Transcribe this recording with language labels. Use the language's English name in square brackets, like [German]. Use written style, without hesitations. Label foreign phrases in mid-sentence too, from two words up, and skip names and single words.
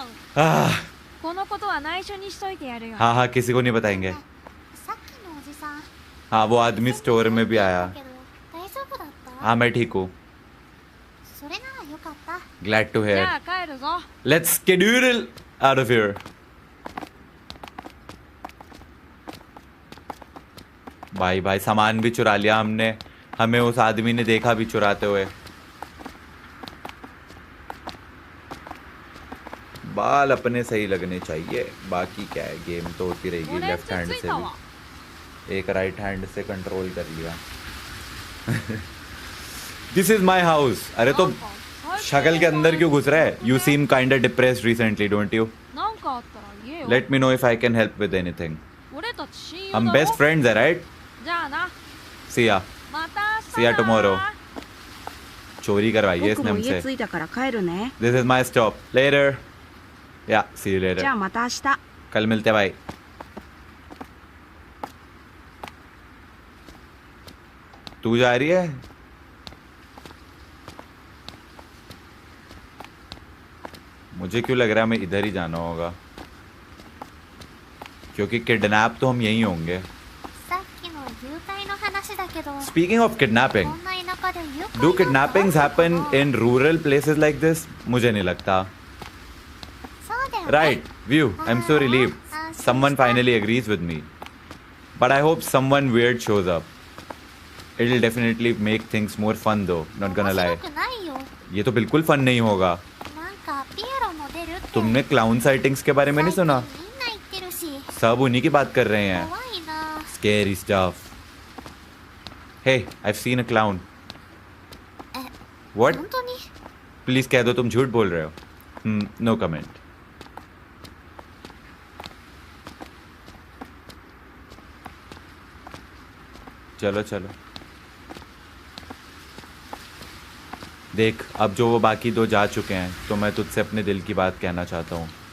[Japanese] आह, このことは内緒にしといてやるよ。 [Hindi] हाँ हाँ किसी को नहीं बताएंगे। [Japanese] さっきのおじさん [Hindi] हाँ वो आदमी स्टोर में भी आया। [Japanese] だけど大丈夫だった [Hindi] हाँ मैं ठीक हूँ। [Japanese] それならよかった [English] Glad to [Japanese] じ [English] hear. [Japanese] ゃあ帰るぞ。 [English] Let's skedoodle out of here. [Hindi] भाई भाई सामान भी चुरा लिया हमने। हमें उस आदमी ने देखा भी चुराते हुए। बाल अपने सही लगने चाहिए, बाकी क्या है, गेम तो होती रहेगी। [Japanese] 俺ん [Hindi] लेफ्ट [Japanese] ち [Hindi] हैंड [Japanese] 着い [Hindi] से [Japanese] たわ。 [Hindi] भी एक राइट हैंड से कंट्रोल कर लिया। [English] this is my house. अरे तो [Japanese] なんか最近 [Hindi] शक्ल के अंदर क्यों घुस रहा है? [English] you seem kind of depressed recently, don't you? [Japanese] なんかあったら言えよ。 [English] let me know if I can help with anything. [Japanese] 俺たち親友だ [Hindi] हम [Japanese] ろ。 [English] best friends है, राइट? [Japanese] じゃあな。 [English] see ya. [Japanese] また明日 [English] See ya [Japanese] な。 [English] tomorrow. [Hindi] चोरी करवाई है [Japanese] 僕 [Hindi] इसने [Japanese] も家 [Hindi] हमसे। [Japanese] 着いたから帰るね。 [English] this is my stop. later. ya see you [Japanese] じゃ [English] लेटर। [Japanese] あまた明日。 [Hindi] कल मिलते हैं भाई। तू जा रही है? मुझे क्यों लग रहा है हमें इधर ही जाना होगा, क्योंकि किडनैप तो हम यहीं होंगे। [Japanese] さっきの誘拐の話だけど [English] Speaking of [Japanese] こ [English] kidnapping, [Japanese] んな田舎で誘拐 [English] do [Japanese] なんて [English] kidnappings [Japanese] ある [English] happen [Japanese] のかな [English] in rural places like this? [Hindi] मुझे नहीं लगता। [Japanese] そうだよね [English] Right, view. I'm so relieved. Someone finally agrees with me. But I hope someone weird shows up. It'll definitely make things more fun though, not gonna [Japanese] 面 [English] lie. [Japanese] 白くないよ [Hindi] ये तो बिल्कुल फन नहीं होगा। [Japanese] なんかピエロも出るって [Hindi] तुमने [English] clown sightings [Hindi] के बारे में नहीं [Japanese] 最近 [Hindi] सुना? [Japanese] みんな言ってるし [Hindi] सब उन्हीं की बात कर रहे हैं। [Japanese] 怖いな [English] Scary stuff. Hey, I've seen a clown. [Japanese] え [English] What? [Japanese] 本当に [Hindi] Please कह दो तुम झूठ बोल रहे हो। [English] No comment. [Hindi] चलो चलो। देख अब जो वो बाकी दो जा चुके हैं तो मैं तुझसे अपने दिल की बात कहना चाहता हूँ।